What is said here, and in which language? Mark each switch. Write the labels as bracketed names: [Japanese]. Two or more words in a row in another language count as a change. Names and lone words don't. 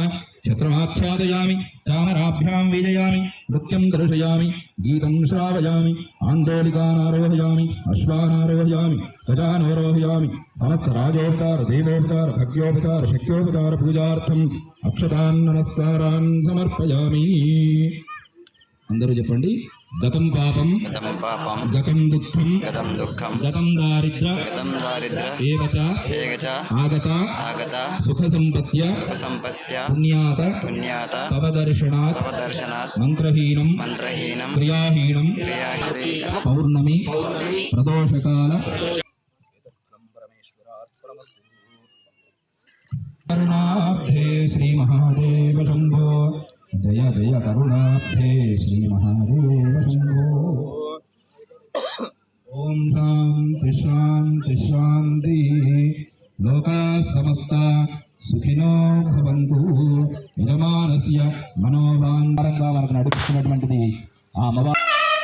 [Sanskrit] छत्रमाच्छादयामि चामराभ्यां विजयामि नृत्यं दर्शयामि गीतं श्रावयामि आन्दोलिकानारोहयामि अश्वानारोहयामि गजानोरोहयामि। समस्त राजोपचार देवोपचार भक्त्योपचार शक्त्योपचार पूजार्थम अक्षतान् नमस्कारान् समर्पयामि। [Telugu] అందరూ చెప్పండి। [Sanskrit] గతం పాపం గతం దుఃఖం గతం దారిద్ర ఏవచ ఆగత సుఖ సంపత్య పుణ్యాత తవ దర్శనాత్ మంత్రహీనం క్రియాహీనం పౌర్ణమి ప్రదోషకాల కరుణాబ్ధే శ్రీ మహాదేవ శంభో। जय जय करुणाब्धे श्री महादेव शंभो। ओम शांति शांति शांति। लोका समस्ता सुखिनो भवन्तु। यजमानस्य मनोवाञ्छितं वरं [Telugu] नडिपिస్తున్నటువంటిది ఆ అమ్మవారు।